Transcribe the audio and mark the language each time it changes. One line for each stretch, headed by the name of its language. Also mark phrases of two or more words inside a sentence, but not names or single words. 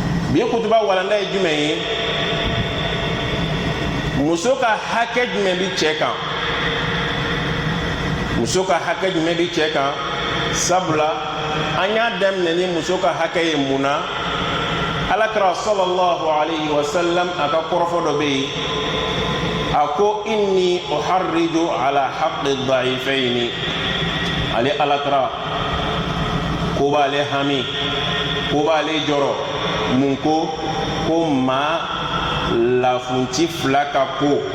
Bambara: bi kutuba walanda ye jumɛn ye muso ka hakɛ jumɛn bi cɛ kan muso ka hakɛ jumɛn bi cɛ kan sabula an y'a daminɛ ni muso ka hakɛ ye mun na alakira
Arabic: صلى الله عليه وسلم
Bambara: a ka kɔrɔfɔ dɔ bɛ yen a ko
Arabic: إني أحرج على حق الضعيفين
Bambara: ale alakira ko b'ale hami ko b'ale jɔrɔ mun ko maa lafunci fila ka ko